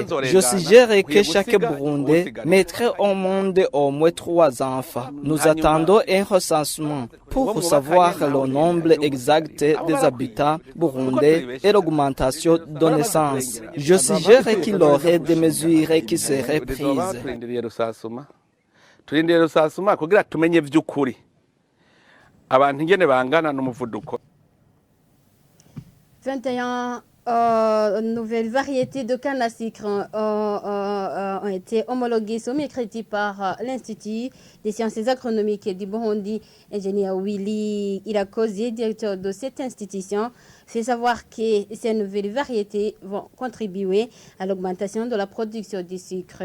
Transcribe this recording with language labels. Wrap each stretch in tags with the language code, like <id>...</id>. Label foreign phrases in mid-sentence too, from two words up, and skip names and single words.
<fr>Je suggère que chaque Burundais mettrait au monde au moins 3 enfants. Nous attendons un recensement pour savoir le nombre exact des habitants burundais et l'augmentation de naissance. Je suggère qu'il y aurait des mesures qui seraient prises.</fr> <rn>Turindire rusasuma kugira tumenye vy'ukuri abantu ingene bangana n'umuvuduko.</rn> <fr>21 nouvelles variétés de canne à sucre ont été homologuées ce mercredi par l'Institut des sciences agronomiques du Burundi. Ingénieur Willy Irakoze, directeur de cette institution, fait savoir que ces nouvelles variétés vont contribuer à l'augmentation de la production du sucre.</fr>